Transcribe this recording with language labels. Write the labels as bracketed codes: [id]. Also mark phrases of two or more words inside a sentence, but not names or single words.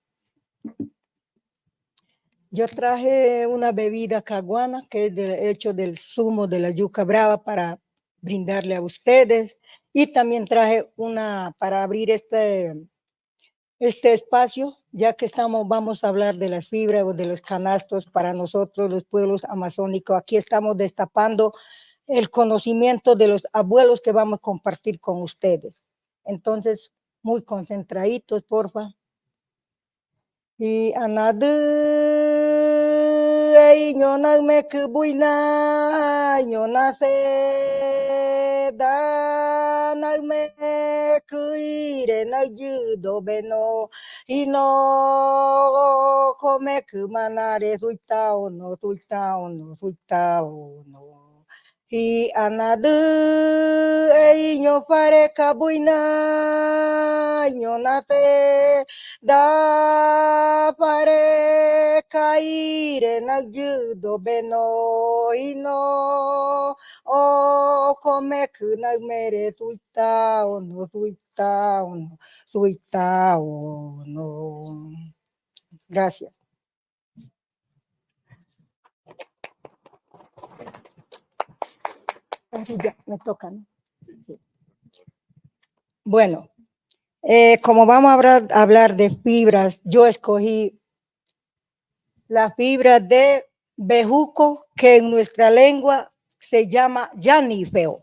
[es] Yo traje una bebida caguana que es hecho del zumo de la yuca brava para brindarle a ustedes, y también traje una para abrir este espacio, ya que vamos a hablar de las fibras o de los canastos para nosotros, los pueblos amazónicos. Aquí estamos destapando el conocimiento de los abuelos que vamos a compartir con ustedes. Entonces, muy concentraditos, porfa. [huu] Y anadu ay ñona me kubuina ñona se da na me kuire na judo beno y no come kumanare suitao no Hi anadu ei nyo pare kabuina nyo nate da pare kaire nagjudo beno ino o komeku nagmere tuita ono tuita ono tuita ono. [es] Gracias. Ya, me toca, ¿no? Sí. Bueno, como vamos a hablar de fibras, yo escogí la fibra de bejuco, que en nuestra lengua se llama llanifeo.